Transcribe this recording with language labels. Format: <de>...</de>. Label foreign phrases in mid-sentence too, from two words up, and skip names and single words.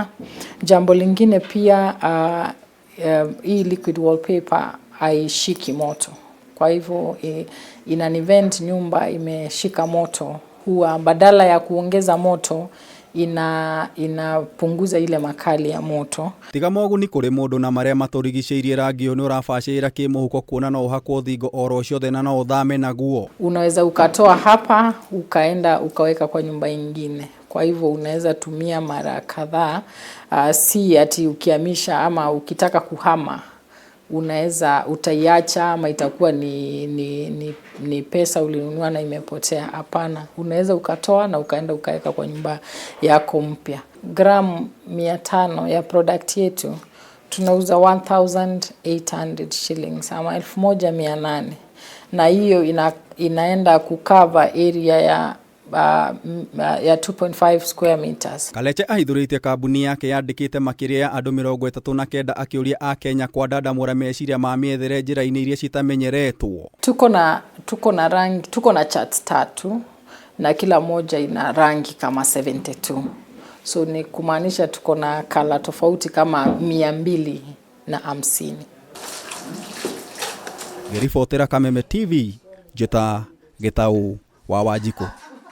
<sw>Jambo lingine pia, hii</sw> <en>liquid wallpaper</en> <sw>haishiki moto. Kwa hivyo ina event nyumba imeshika moto, huwa badala ya kuongeza moto inapunguza ile makali ya moto.</sw> <ki>Tiga moguni kũrĩ mũndũ na marĩa matũrigicĩirie, rangi ũyũ nĩ ũrabacĩrĩra kĩmũhuko kuona no ũhakwo thingo oro ciothe na no ũthame naguo.</ki> <sw>Unaweza ukatoa hapa ukaenda ukaweka kwa nyumba nyingine. Kwa hivyo unaweza tumia mara kadhaa, si ati ukihamisha ama ukitaka kuhama unaweza utaiacha ama itakuwa ni pesa ulinunua na imepotea. Hapana, unaweza ukatoa na ukaenda ukaweka kwa nyumba yako mpya. Gramu 500 ya product yetu tunauza 1,800 shillings ama 1,800, na hiyo inaenda kukava area ya 2.5</sw> <en>square meters.</en> <ki>Kaleche ahithũrĩtie kambuni yake yandĩkĩte makĩria ya andũ 39 akĩũria a Kenya kwandandamũra meciria ma mĩethere njĩra-inĩ iria citamenyeretwo.</ki> <sw>Tuko na rangi, tuko na charts 3 na kila moja ina rangi kama 72. So ni kumaanisha tuko na color tofauti kama 250.</sw> <ki>Ngĩribotera Kameme TV, Njeta Gĩtaũ wa Wanjikũ.</ki>